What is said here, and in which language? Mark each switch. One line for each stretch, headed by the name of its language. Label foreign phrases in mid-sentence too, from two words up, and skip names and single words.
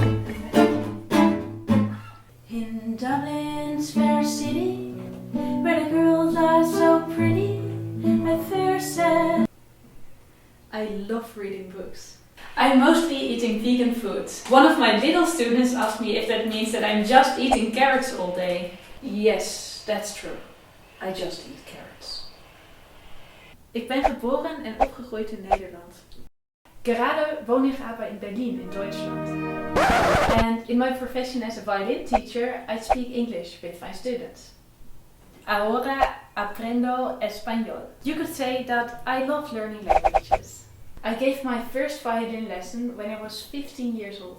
English: In Dublin's fair city, where the girls are so pretty, I first said I love reading books. I'm mostly eating vegan food. One of my little students asked me if that means that I'm just eating carrots all day. Yes, that's true. I just eat carrots.
Dutch: Ik ben geboren en opgegroeid in Nederland.
German: Gerade wohne ich aber in Berlin in Deutschland.
English: And in my profession as a violin teacher, I speak English with my students.
Spanish: Ahora aprendo español.
English: You could say that I love learning languages. I gave my first violin lesson when I was 15 years old.